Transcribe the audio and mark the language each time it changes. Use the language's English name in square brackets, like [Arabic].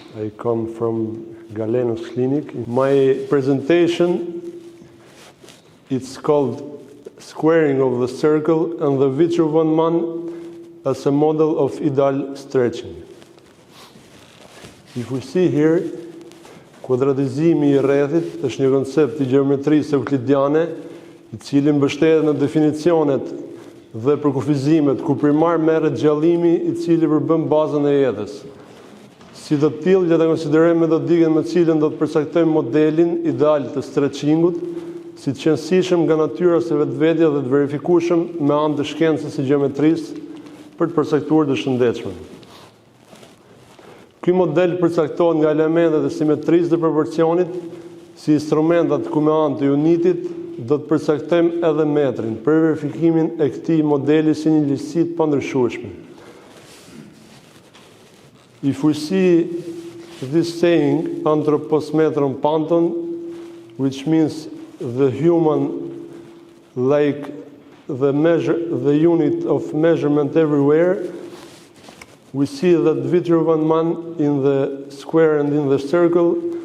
[English] I come from Galenos Clinic. My presentation, it's called Squaring of the Circle and the Vitruvian Man as a model of ideal stretching. If we see here, [Albanian] kuadratizimi I rrethit është një koncept I gjeometrisë euklidiane, I cili mbështetet në definicionet dhe përkufizimet ku primar merret gjallimi I cili përbën bazën e jetës. Si të tillë, le ta konsiderojmë metodikën me cilën do të përcaktojmë modelin ideal të stretchingut, si të qëndësishëm nga natyra së vetvetja dhe të verifikueshëm me anë të shkencës së gjeometrisë për të përcaktuar të shëndetshme. Ky model përcaktohet nga elementet e simetrisë dhe proporcionit, si instrumentat ku me anë të unitit do të përcaktojmë edhe metrin për verifikimin e këtij modeli si një ligjësi të pandryshueshme. [English] If we see this saying, [Greek] anthropos metron panton, [English] which means the human like the unit of measurement everywhere, we see that Vitruvian Man in the square and in the circle